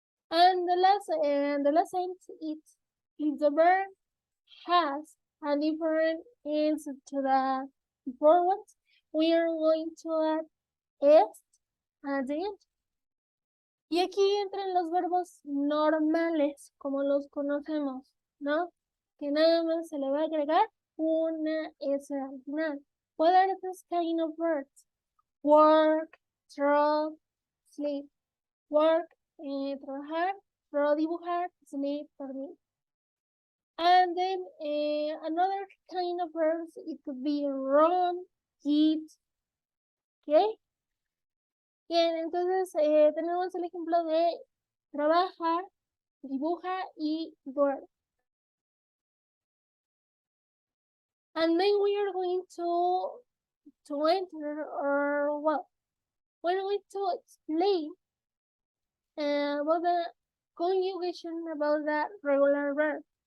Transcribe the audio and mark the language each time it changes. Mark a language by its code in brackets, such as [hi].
[en] And the last sentence is if the verb has a different answer to the before ones, we are going to add s at the end. [es] Y aquí entran los verbos normales, como los conocemos, ¿no? Que nada más se le va a agregar una S al final. [en] What are these kind of verbs? Work, draw, sleep. Work, trabajar, draw, dibujar, sleep, dormir. And then another kind of verbs, it could be run, eat, ¿ok? [es] Bien, entonces tenemos el ejemplo de trabaja, dibuja y duerme. [en] And then we are going to enter, or well, we're going to explain about the conjugation about the regular verb.